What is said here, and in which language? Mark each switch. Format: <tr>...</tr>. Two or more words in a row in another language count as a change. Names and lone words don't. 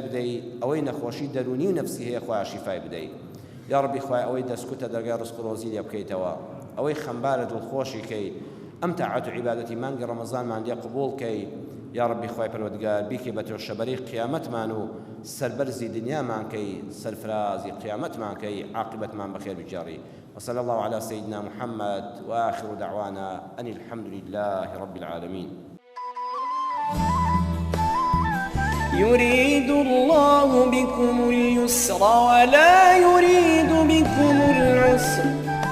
<ckb>بدەی ئەوەی نەخۆشی دەرونی و نەفسی هەیە خوای شیفای بدەی یا ڕەبی خوای ئەوەی دەستکوتە دەرگای ڕزق و ڕۆزی لێ بکەیتەوە ئەوەی خەمبارە دڵخۆشی کەی ئەم تاعات و عیبادەتی مانگی ڕەمەزانمان لێ قبوڵ کەی یا ڕەبی خوای پەروەردگار بیکەی بە تۆشەبەری قیامەتمان و سەربەرزی دنیامان کەی سەرفرازی قیامەتمان کەی عاقبەتمان بەخێر بجێڕی</ckb> <ar>وصلى الله على سيدنا محمد وآخر دعوانا أن الحمد لله رب العالمين يريد الله بكم اليسر ولا يريد بكم العسر</ar>